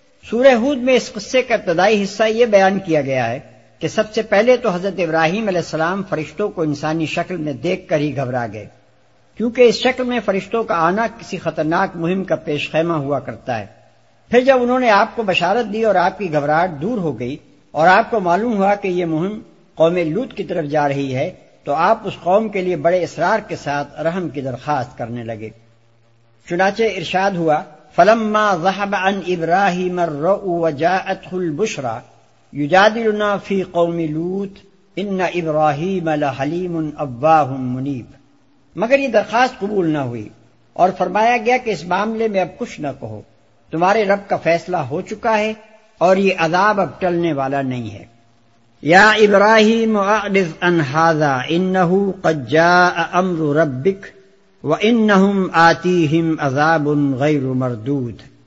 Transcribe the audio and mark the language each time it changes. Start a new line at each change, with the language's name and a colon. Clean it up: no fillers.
Urdu: سورہ ہود میں اس قصے کا ابتدائی حصہ یہ بیان کیا گیا ہے کہ سب سے پہلے تو حضرت ابراہیم علیہ السلام فرشتوں کو انسانی شکل میں دیکھ کر ہی گھبرا گئے، کیونکہ اس شکل میں فرشتوں کا آنا کسی خطرناک مہم کا پیش خیمہ ہوا کرتا ہے. پھر جب انہوں نے آپ کو بشارت دی اور آپ کی گھبراہٹ دور ہو گئی اور آپ کو معلوم ہوا کہ یہ مہم قوم لوط کی طرف جا رہی ہے، تو آپ اس قوم کے لیے بڑے اصرار کے ساتھ رحم کی درخواست کرنے لگے. چنانچہ ارشاد ہوا
Arabic: فلما ذهب عن ابراهيم الرؤ وجاءته البشرى يجادلنا في قوم لوط ان ابراهيم لحليم اواه منيب.
Urdu: مگر یہ درخواست قبول نہ ہوئی اور فرمایا گیا کہ اس معاملے میں اب کچھ نہ کہو، تمہارے رب کا فیصلہ ہو چکا ہے اور یہ عذاب اب ٹلنے والا نہیں ہے.
Arabic: یا ابراہیم اعرض عن هذا انه قد جاء امر ربك وانهم آتيهم عذاب غیر مردود.